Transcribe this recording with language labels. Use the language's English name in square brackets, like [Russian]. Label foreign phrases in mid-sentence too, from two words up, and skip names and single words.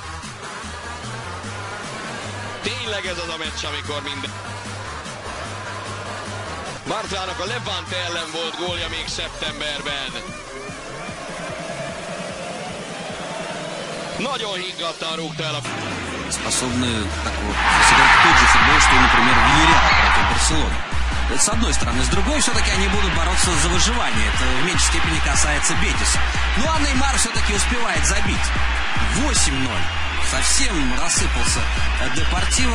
[Hungarian] Tényleg ez az a meccs, amikor minden... Bartrának a Levante ellen volt gólja még szeptemberben. Nagyon higgadtan rúgta el a... [Russian] Способны сыграть тот же футбол, что, например, Вильярреал против Барселоны. С одной стороны. С другой, все-таки они будут бороться за выживание. Это в меньшей степени касается Бетиса. Ну а Неймар все-таки успевает забить. 8-0. Совсем рассыпался Депортиво.